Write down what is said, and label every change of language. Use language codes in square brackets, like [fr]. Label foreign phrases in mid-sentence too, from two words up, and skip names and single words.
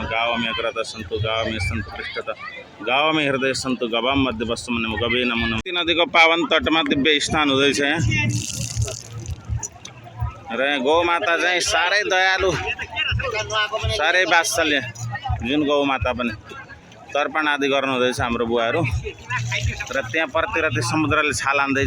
[sa] गावमे अग्रतः सन्तु, गावमे सन्तु पृष्ठतः, गावमे हृदय सन्तु, गवाम मध्य वस्तु नमो गवे नमो नमः। [ne] नदीको पावन तटमा दिव्य स्नान हुँदैछ यहाँ। र गौ माता चाहिँ साह्रै दयालु, साह्रै वात्सल्य जुन गौ माता पनि। तर्पण आदि गर्नु हुँदैछ हाम्रो बुवाहरू र त्यहाँ परतिर त्यो समुद्रले छाल हान्दैछ।